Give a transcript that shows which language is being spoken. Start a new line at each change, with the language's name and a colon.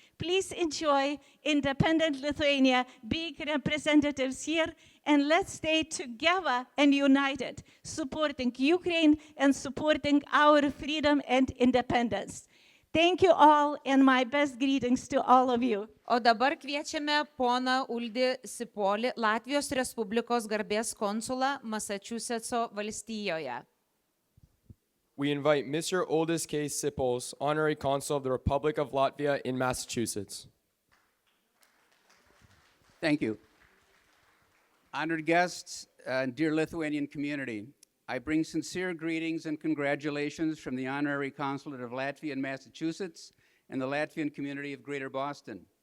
English: Please enjoy independent Lithuania, big representatives here, and let's stay together and united, supporting Ukraine and supporting our freedom and independence. Thank you all, and my best greetings to all of you.
Lithuanian: O dabar kviečiame poną Uldį Sipolį, Latvijos Respublikos garbės konsulą Masačusetso valstijoje.
English: We invite Mr. Uldis K. Sipols, Honorary Consul of the Republic of Latvia in Massachusetts. Thank you. Honored guests, dear Lithuanian community, I bring sincere greetings and congratulations from the Honorary Consulate of Latvia in Massachusetts and the Latvian community of Greater Boston.